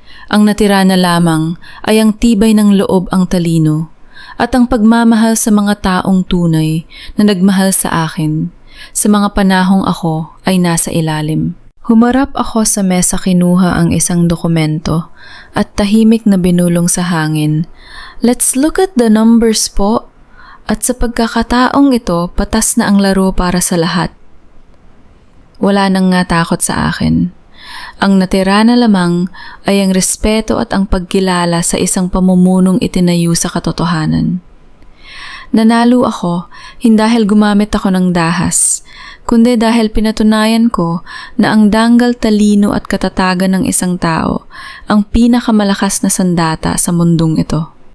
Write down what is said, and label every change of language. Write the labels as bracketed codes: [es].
[tl] Ang natira na lamang ay ang tibay ng loob ang talino at ang pagmamahal sa mga taong tunay na nagmahal sa akin sa mga panahong ako ay nasa ilalim. Humarap ako sa mesa, kinuha ang isang dokumento at tahimik na binulong sa hangin. [en] Let's look at the numbers po. [tl] At sa pagkakataong ito, patas na ang laro para sa lahat. Wala nang nga takot sa akin. Ang natira na lamang ay ang respeto at ang pagkilala sa isang pamumunong itinayo sa katotohanan. Nanalo ako hindi dahil gumamit ako ng dahas, kundi dahil pinatunayan ko na ang danggal, talino at katatagan ng isang tao ang pinakamalakas na sandata sa mundong ito.